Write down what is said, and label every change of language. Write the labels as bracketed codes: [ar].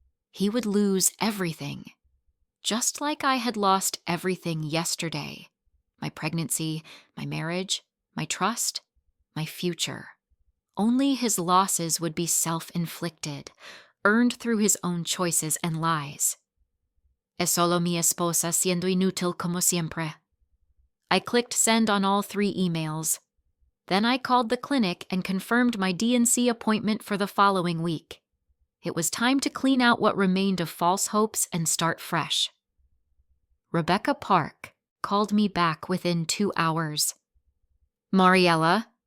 [en] He would lose everything. Just like I had lost everything yesterday. My pregnancy, my marriage, my trust, my future. Only his losses would be self-inflicted, earned through his own choices and lies. [es] Es solo mi esposa siendo inútil como siempre. [en] I clicked send on all 3 emails. Then I called the clinic and confirmed my D&C appointment for the following week. It was time to clean out what remained of false hopes and start fresh. Rebecca Park called me back within 2 hours. Mariella,